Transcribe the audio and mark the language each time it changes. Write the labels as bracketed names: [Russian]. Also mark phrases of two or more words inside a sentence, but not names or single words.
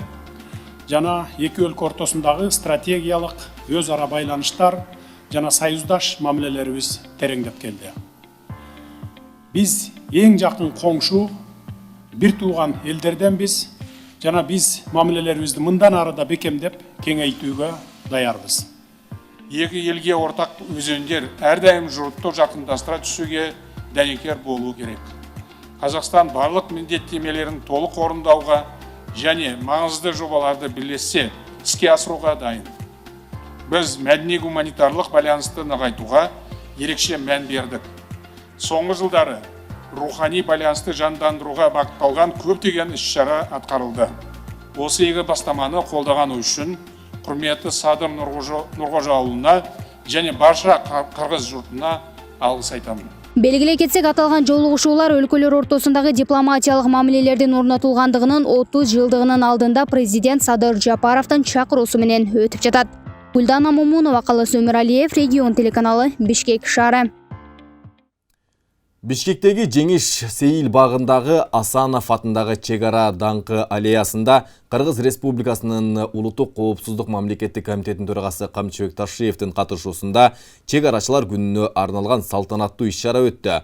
[Kyrgyz] Жана эки өлкө ортосундагы стратегиялык өз ара байланыштар жана союздаш мамилелерибиз тереңдеп келди. Биз эң жакын коңшу, бир тууган элдерденбиз жана биз мамилелерибизди мындан ары да бекемдеп кеңейтүүгө даярбыз. [Kazakh] Екі елге ортақ өзендер әрдайым жұртты жақындастыра түсуге дәнекер болу керек. Қазақстан барлық міндеттемелерін толық орындауға және маңызды жобаларды бірлесе іске асыруға дайын. Біз мәдени-гуманитарлық байланысты нығайтуға ерекше мән бердік. Соңғы жылдары рухани байланысты жандандыруға бағытталған көптеген іс-шара атқарылды. Осы игі бастаманы қолдағаны үшін құрметті Садыр Нұрғожаұлына және барша қырғыз жұртына алғыс айтамын. [Kyrgyz] Белгилей кетсек, аталган жолугушуулар өлкөлөр ортосундагы дипломатиялык мамилелердин орнотулгандыгынын 30 жылдыгынын алдында президент Садыр Жапаровдун чакыруусу менен өтүп жатат. Гүлдана Момунова, Калыс Өмүралиев, Регион телеканалы, Бишкек шаары. Бишкектеги Жеңиш Сейил багындагы Асанов атындагы чек ара даңкы аллеясында Кыргыз Республикасынын Улуттук коопсуздук мамлекеттик комитетинин төрагасы Камчыбек Ташиевдин катышуусунда чек арачылар күнүнө арналган салтанаттуу иш-чара өттү.